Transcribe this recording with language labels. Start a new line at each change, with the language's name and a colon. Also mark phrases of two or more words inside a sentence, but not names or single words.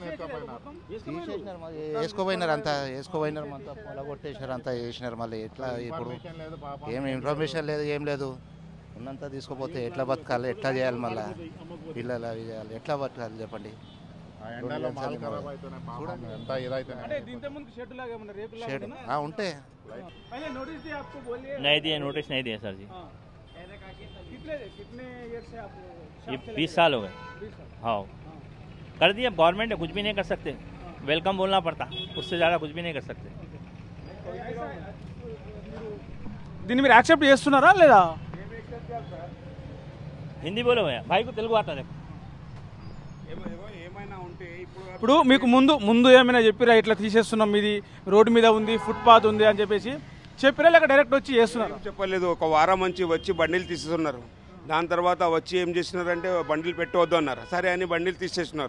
Telugu: వేసుకోపోయినారు, అంతా వేసుకోపోయినారు, అంతా పొలగొట్టేసినారు, అంతా వేసినారు. మళ్ళీ ఎట్లా ఇప్పుడు ఏం ఇన్ఫర్మేషన్ లేదు, ఏం లేదు. ఉన్నంత తీసుకోపోతే ఎట్లా బతకాలి, ఎట్లా చేయాలి, మళ్ళీ పిల్లలు అవి చేయాలి, ఎట్లా బతకాలి చెప్పండి. ఎండలో మాల్ ఖరాబ్ అవుతున్నాయి పాపం, ఎంత ఇదైతున్నాయి. అంటే దీంతో ముందు షెడ్ లాగా ఏమన్నా రేపు షేడ్ ఉంటే
Hindi: पहले नोटिस दिया आपको, बोलिए। नहीं दिए, नोटिस नहीं दिए सर जी। कितने ईयर से आप ये 20 साल हो गए। हाँ कर दिए, गवर्नमेंट है, कुछ भी नहीं कर सकते, वेलकम बोलना पड़ता, उससे ज़्यादा कुछ भी नहीं कर सकते।
Telugu: దీన్ని మీరు యాక్సెప్ట్ చేస్తున్నారా లేదా?
Hindi: हिंदी बोलो भैया, भाई को तेलुगु आता देखो।
Telugu: ఇప్పుడు మీకు ముందు ఏమైనా చెప్పిరా ఇట్లా తీసేస్తున్నాం, ఇది రోడ్డు మీద ఉంది, ఫుట్పాత్ ఉంది అని చెప్పేసి చెప్పిరా, లేక డైరెక్ట్ వచ్చి చేస్తున్నారు? చెప్పలేదు, ఒక వారం నుంచి వచ్చి బండిలు తీసేస్తున్నారు. దాని తర్వాత వచ్చి ఏం చేసినారంటే బండిలు పెట్టవద్దు అన్నారు, సరే అని బండిలు తీసేస్తున్నారు.